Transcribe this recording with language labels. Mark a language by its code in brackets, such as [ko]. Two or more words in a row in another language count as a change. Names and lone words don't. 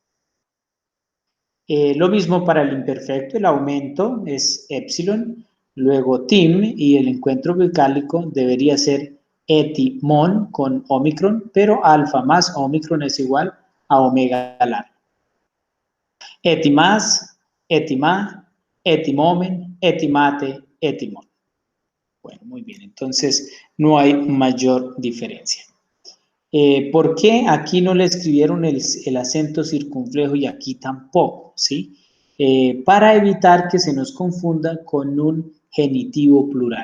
[es] Lo mismo para el imperfecto, el aumento es epsilon, luego tim y el encuentro vocálico debería ser etimón con omicron, pero alfa más omicron es igual a omega larga. [el] ἐτίμας, ἐτίμα, ἐτιμῶμεν, ἐτιμᾶτε, ἐτίμων. [es] Bueno, muy bien, entonces no hay mayor diferencia. ¿Por qué aquí no le escribieron el acento circunflejo y aquí tampoco? ¿Sí? Para evitar que se nos confunda con un genitivo plural.